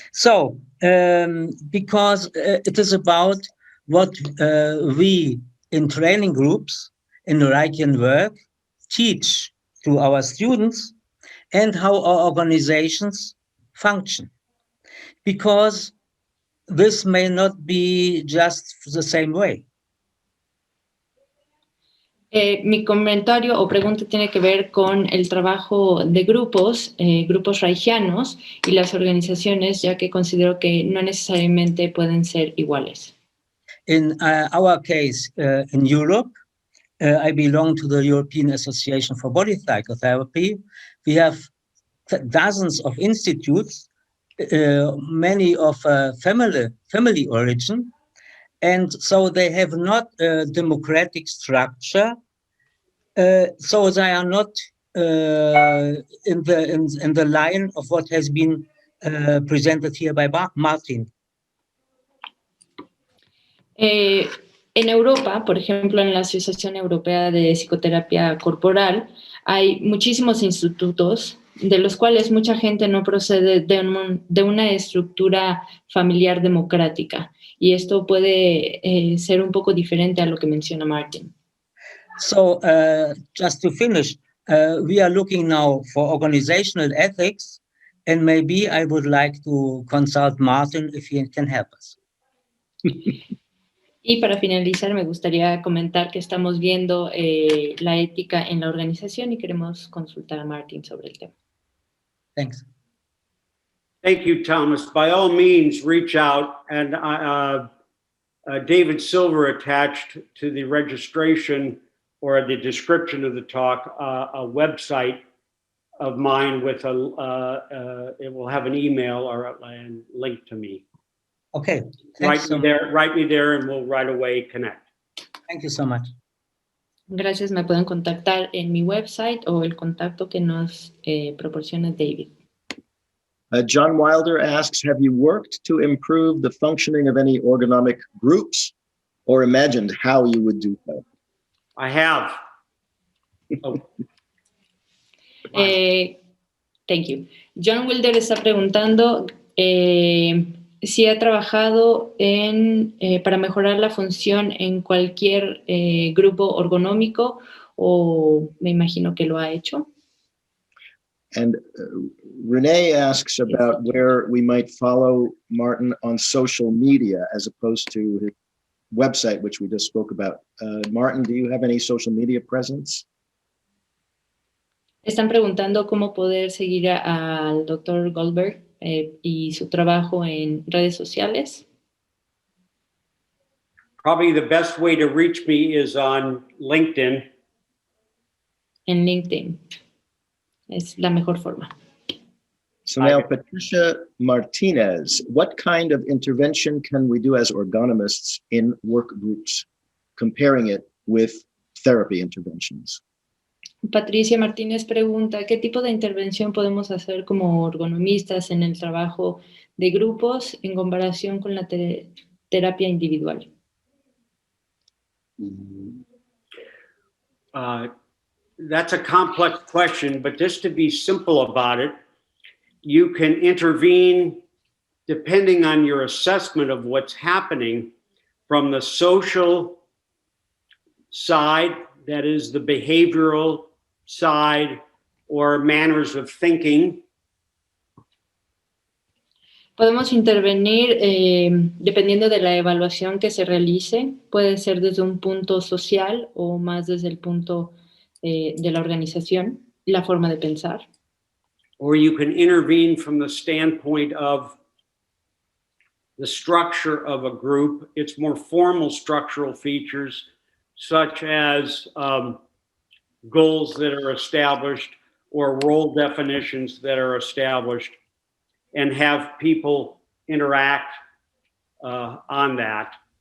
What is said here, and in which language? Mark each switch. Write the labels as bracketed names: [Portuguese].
[English] So, because it is about what we in training groups in Reichian work teach to our students and how our organizations function. Because this may not be just the same way. [Spanish] Mi comentario o pregunta tiene que ver con el trabajo de grupos reichianos y las organizaciones, ya que considero que no necesariamente pueden ser iguales. [English] In our case, in Europe, I belong to the European Association for Body Psychotherapy. We have dozens of institutes, many of family origin, and so they have not a democratic structure. So they are not in the line of what has been presented here by Martin. [Spanish] En Europa, por ejemplo, en la Asociación Europea de Psicoterapia Corporal, hay muchísimos institutos de los cuales mucha gente no procede de una estructura familiar democrática. Y esto puede ser un poco diferente a lo que menciona Martin. [English] So just to finish, we are looking now for organizational ethics, and maybe I would like to consult Martin if he can help us. [Spanish] Y para finalizar, me gustaría comentar que estamos viendo la ética en la organización y queremos consultar a Martin sobre el tema. [English] Thanks. Thank you, Thomas. By all means, reach out. And David Silver attached to the registration or the description of the talk a website of mine with it will have an email or a link to me. Okay. Write me there and we'll right away connect. Thank you so much. [Spanish] Gracias, me pueden contactar en mi website o el contacto que nos proporciona David. [English] John Wilder asks, have you worked to improve the functioning of any ergonomic groups or imagined how you would do so? I have. Oh. Thank you. [Spanish] John Wilder está preguntando si ha trabajado para mejorar la función en cualquier grupo ergonómico o me imagino que lo ha hecho. [English] And Renee asks about where we might follow Martin on social media as opposed to his website, which we just spoke about. Martin, do you have any social media presence? [Spanish] Están preguntando cómo poder seguir al Dr. Goldberg y su trabajo en redes sociales. [English] Probably the best way to reach me is on LinkedIn. [Spanish] En LinkedIn. Es la mejor forma. [English] So now, Patricia Martinez, what kind of intervention can we do as ergonomists in work groups, comparing it with therapy interventions? [Spanish] Patricia Martínez pregunta, ¿qué tipo de intervención podemos hacer como ergonomistas en el trabajo de grupos en comparación con la terapia individual? [English] That's a complex question, but just to be simple about it, you can intervene depending on your assessment of what's happening from the social side, that is the behavioral side or manners of thinking. [Spanish] Podemos intervenir dependiendo de la evaluación que se realice. Puede ser desde un punto social o más desde el punto de la organización, la forma de pensar. [English] Or you can intervene from the standpoint of the structure of a group, its more formal structural features, such as goals that are established or role definitions that are established, and have people interact on that.